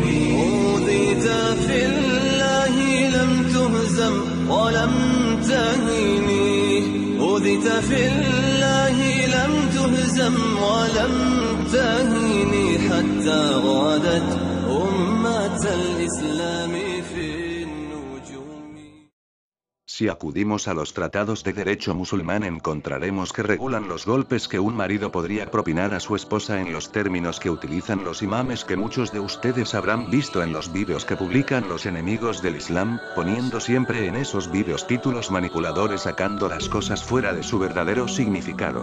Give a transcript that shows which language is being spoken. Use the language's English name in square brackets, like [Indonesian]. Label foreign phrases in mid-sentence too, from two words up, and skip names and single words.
[Arabic] أوذيت في الله لم تهزم ولم تهني. أوذيت في الله لم تهزم ولم تهني حتى غادت أمة الإسلام في النجوم. [Spanish] Si acudimos a los tratados de derecho musulmán encontraremos que regulan los golpes que un marido podría propinar a su esposa en los términos que utilizan los imames que muchos de ustedes habrán visto en los vídeos que publican los enemigos del Islam, poniendo siempre en esos vídeos títulos manipuladores sacando las cosas fuera de su verdadero significado.